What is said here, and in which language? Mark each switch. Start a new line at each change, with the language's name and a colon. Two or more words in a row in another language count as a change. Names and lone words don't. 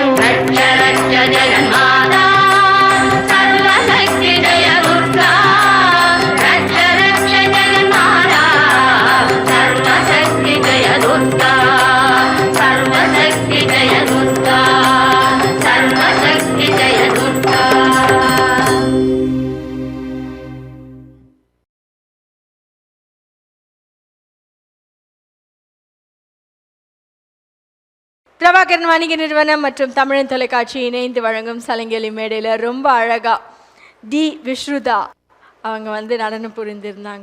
Sanskrit: रक्ष रक्ष जगन्माता सर्वशक्ति जय दुर्गा रक्ष रक्ष जगन्माता सर्वशक्ति जय दुर्गा सर्वशक्ति जय दुर्गा सर्वशक्ति जय दुर्गा
Tamil: பிரபாகரன் வணிக நிறுவனம் மற்றும் தமிழன் தொலைக்காட்சி இணைந்து வழங்கும் சலங்கெலி மேடையில் ரொம்ப அழகா டி விஸ்ருதா அவங்க வந்து நடனம் புரிந்திருந்தாங்க.